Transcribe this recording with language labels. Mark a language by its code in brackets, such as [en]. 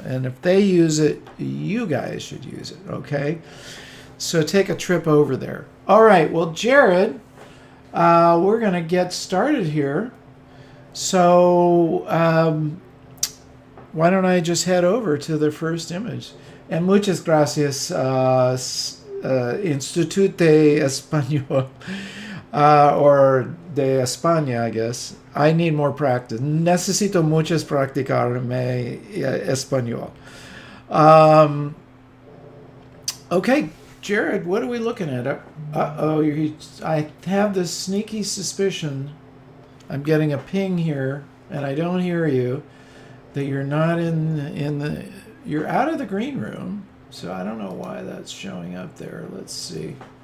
[en] And if they use it, you guys should use it, okay? So take a trip over there. All right, well, Jared, we're going to get started here. So why don't I just head over to the first image? And [es] muchas gracias, [en] Institut de Español, or de España, I guess. I need more practice. [es] Necesito muchas practicarme español. [en] Okay, Jared, what are we looking at? I have this sneaky suspicion. I'm getting a ping here, and I don't hear you, that you're not you're out of the green room, so I don't know why that's showing up there. Let's see.